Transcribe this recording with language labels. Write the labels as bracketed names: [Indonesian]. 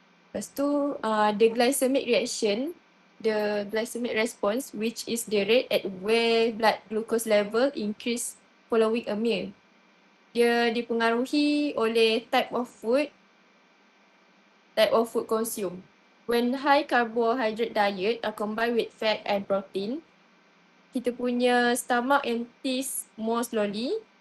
[Malay] Lepas tu [English] the glycemic reaction, the glycemic response, which is the rate at where blood glucose level increase following a meal. [Malay] Dia dipengaruhi oleh [English] type of food type of food consumed. When high carbohydrate diet are combined with fat and protein, [Malay] kita punya [English] stomach empties more slowly.